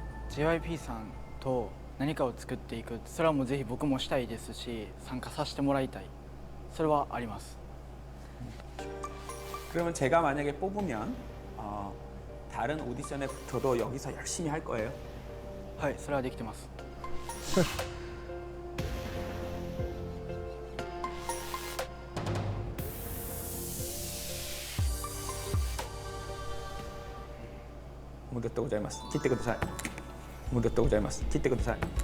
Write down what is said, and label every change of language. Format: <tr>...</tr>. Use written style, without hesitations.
<ja>JYP さんと何かを作っていく、それはもうぜひ僕もしたいですし、参加させてもらいたい。それはあります。</ja> <ko>그러면 제가 만약에 뽑으면 다른 오디션에 붙어도 여기서 열심히 할 거예요.</ko> <ja>はい、それはできてます。おめでとうございます。切ってください。おめでとうございます。切ってください。</ja>